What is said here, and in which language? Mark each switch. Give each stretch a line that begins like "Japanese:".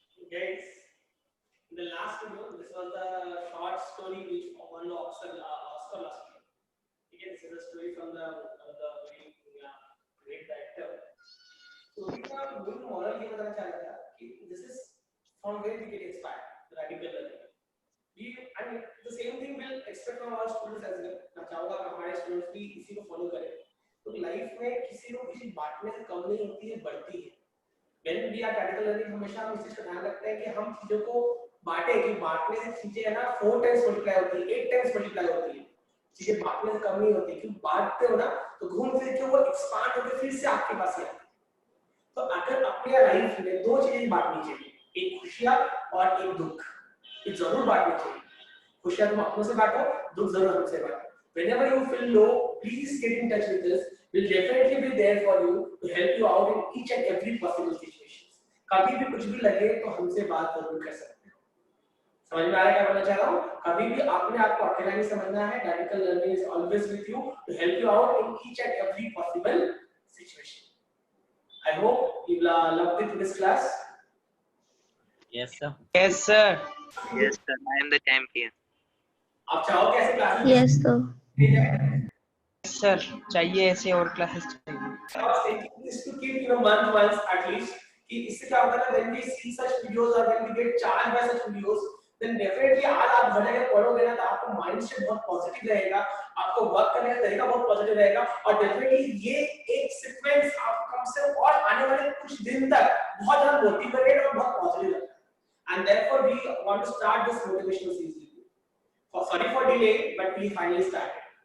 English: Guys, in the last video, this was the short story which won the Oscar last year. Again, this is a story from the very great director. Story का main moral
Hindi: ये बताना चाह रहा था कि
English: this is from where we get inspired, the radical learning. I mean, the same thing will expect from our students as well.
Hindi: मैं चाहूँगा कि हमारे students भी इसी को follow करें. तो लाइफ में किसी को किसी बांटने से कम नहीं होती है, बढ़ती है.
English: When we are practical learning
Hindi: हमेशा हम इस चीज का ध्यान रखते हैं कि हम चीजों को बांटे, कि बांटने से चीजें है ना 4 टाइम्स मल्टीप्लाई होती है, 8 टाइम्स मल्टीप्लाई होती है, चीजें बांटने से कम नहीं होती, क्योंकि बांटते हो ना तो घूम फिर के वो एक्सपांड होकर फिर से आपके पास ही आती है। तो अगर अपने लाइफ में 2 चीजें बांटनी चाहिए, एक खुशियां और एक दुख, ये जरूर बांटनी चाहिए। खुशियां तुम अपनों से बांटो, दुख जरूर हमसे बांटो।
English: Whenever you feel low, please get in touch with us. We'll definitely be there for you to help you out in each and every possible situations.
Hindi: कभी भी कुछ भी लगे तो हमसे बात जरूर कर सकते हो। समझ में आ रहा है क्या बोलना चाह रहा हूँ? कभी भी आपने आपको अकेला नहीं समझना है।
English: Radical Learning is always with you to help you out in each and every possible situation. I hope you loved it in this class. Yes, sir. Yes, sir. Yes, sir. I am the champion.
Hindi: आप चाहोगे ऐसे classes?
English: Yes, sir. Yes, sir.
Hindi: चाहिए ऐसे और classes चाहिए।
English: I was thinking this to keep month once at least.
Hindi: कि इससे क्या होता है,
English: when we see such videos or when we get charged by such videos, then definitely
Hindi: आज आप घर जाकर पढ़ोगे ना तो आपका माइंडसेट बहुत पॉजिटिव रहेगा, आपको वर्क करने का तरीका बहुत पॉजिटिव रहेगा, और डेफिनेटली ये एक सीक्वेंस आपको कम से कम और आने वाले कुछ दिन तक बहुत ज्यादा मोटिवेटेड और बहुत पॉजिटिव रखता है।
English: And therefore we want to start this motivational series with you. Sorry for delay, but we finally started.